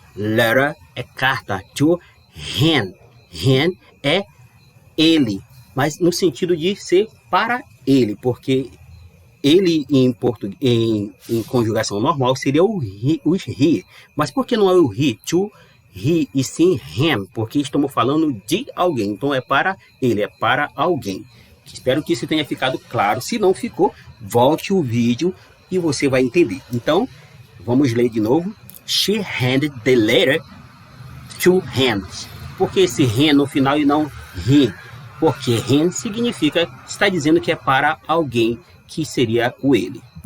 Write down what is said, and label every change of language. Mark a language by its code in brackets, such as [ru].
[pt] Letter é carta. To him. Him é ele, mas no sentido de ser para ele, porque ele em português, em conjugação normal seria o he. Mas por que não é o he? To he e sim him, porque estamos falando de alguém. Então é para ele, é para alguém. Espero que isso tenha ficado claro. Se não ficou, volte o vídeo e você vai entender. Então, vamos ler de novo. [en] She handed the letter to him. [pt] Por que esse him no final e não he? Porque him significa, está dizendo que é para alguém, que seria o ele.